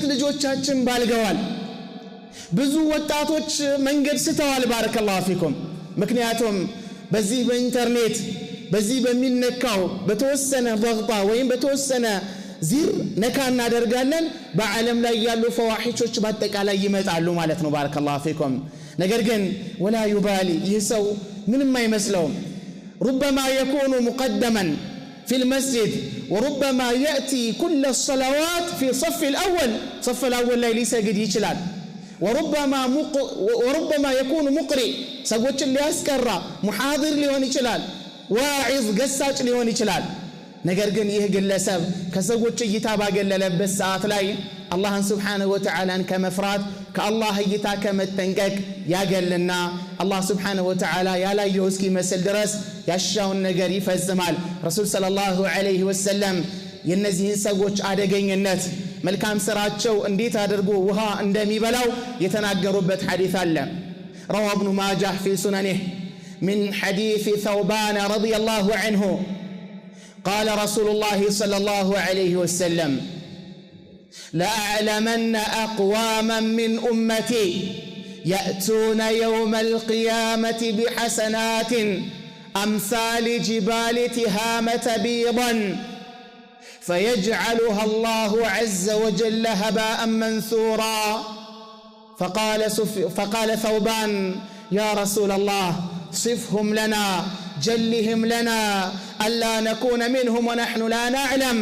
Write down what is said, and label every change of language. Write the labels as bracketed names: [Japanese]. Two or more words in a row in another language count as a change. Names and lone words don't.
[Amharic] ልጆቻችን ባልገዋል ብዙ ወጣቶች መንገድ ስተዋል [Arabic] بارك الله فيكم [Amharic] ምክንያቱም በዚህ በኢንተርኔት በዚህ በሚነካው በተወሰነ ضغጣ ወይም በተወሰነ ዚር ነካ እናደርጋለን በዓለም ላይ ያሉ ፈዋሂሾች በአጠቃላይ ይመጣሉ ማለት ነው [Arabic] بارك الله فيكم [Amharic] ነገር ግን [Arabic] ولا يبالي [Amharic] ይሰው ምንም አይመስለውም [Arabic] ربما يكون مقدما في المسجد وربما يأتي كل الصلوات في صف الأول [Amharic] ላይ ሊሰግድ ይችላል [Arabic] وربما يكون مقرئ [Amharic] ሰዎችን ሊያስቀራ ሙሐዲር ሊሆን ይችላል ዋዒዝ ገሳጭ ሊሆን ይችላል። ነገር ግን ይህ ግለሰብ ከሰዎች እይታ ባገለለበት ሰዓት ላይ አላህን [Arabic] سبحانه وتعالى [Amharic] ከመፍራት ከአላህ እይታ ከመጠንቀቅ ያገልና [Arabic] الله سبحانه [Amharic] ወተዓላ ያላየው እስኪመስል ድረስ ያሻውን ነገር ይፈጽማል። ረሱል [Arabic] صلى الله عليه وسلم [Amharic] የነዚህን ሰዎች አደገኝነት መልካም ስራቸው እንዴት አድርጎ ውሃ እንደሚበላው የተናገሩበት ሐዲስ አለ። [Arabic] رواه ابن ماجه في سننه من حديث ثوبان رضي الله عنه قال رسول الله صلى الله عليه وسلم لأعلمن أقواما من أمتي يأتون يوم القيامة بحسنات أمثال جبال تهامة بيضا فيجعلها الله عز وجل هباء منثورا فقال ثوبان يا رسول الله صفهم لنا جلهم لنا ألا نكون منهم ونحن لا نعلم.